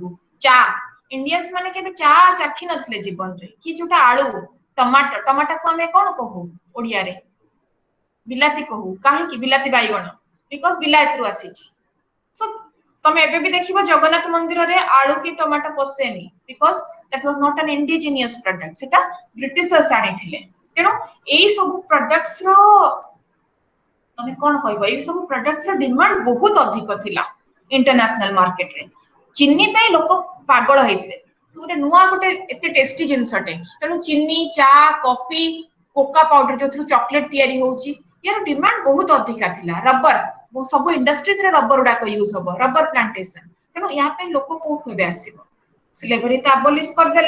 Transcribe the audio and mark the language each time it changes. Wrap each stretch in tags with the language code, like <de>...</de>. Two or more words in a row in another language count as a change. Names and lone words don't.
<or>ଚା, ଇଣ୍ଡିଆନ୍ସ ମାନେ କେବେ ଚା ଚାଖି ନଥିଲେ ଜୀବନରେ। କି ଯୋଉଟା ଆଳୁ, ଟମାଟୋକୁ ଆମେ କଣ କହୁ ଓଡ଼ିଆରେ? ବିଲାତି କହୁ। କାହିଁକି ବିଲାତି ବାଇଗଣ? ବିକଜ ବିଲାତିରୁ ଆସିଛି। ସୋ ତମେ ଏବେ ବି ଦେଖିବ ଜଗନ୍ନାଥ ମନ୍ଦିରରେ ଆଳୁ କି ଟମାଟୋ ପଶେନି,</or> <en>because that was not an indigenous product,</en> <or>ସେଟା ବ୍ରିଟିଶର୍ସ ଆଣିଥିଲେ। ତେଣୁ ଏଇ ସବୁ products ର ତମେ କଣ କହିବ ଏଇ ସବୁ products ର demand ବହୁତ ଅଧିକ ଥିଲା</or> <en>international market</en> <or>ରେ ଚିନି ପାଇଁ ଲୋକ ପାଗଳ ହେଇଥିଲେ ଗୋଟେ ନୂଆ ଗୋଟେ ଏତେ ଟେଷ୍ଟି ଜିନିଷଟେ ତେଣୁ ଚିନି ଚା କଫି</or> <en>cocoa powder</en> <or>ଯୋଉଥିରୁ ଚକୋଲେଟ ତିଆରି ହଉଛି ୟାର ଡିମାଣ୍ଡ ବହୁତ ଅଧିକା ଥିଲା ରବର ସବୁ ଇଣ୍ଡଷ୍ଟ୍ରିଜ ରେ ରବର ଗୁଡାକ ୟୁଜ ହବ</or> <en>rubber plantation</en> <or>ତେଣୁ ୟା ପାଇଁ ଲୋକ କୋଉଠୁ ଏବେ ଆସିବ ସ୍ଲେଭରୀ ତ ଆବଲିଶ କରିଦେଲେ</or>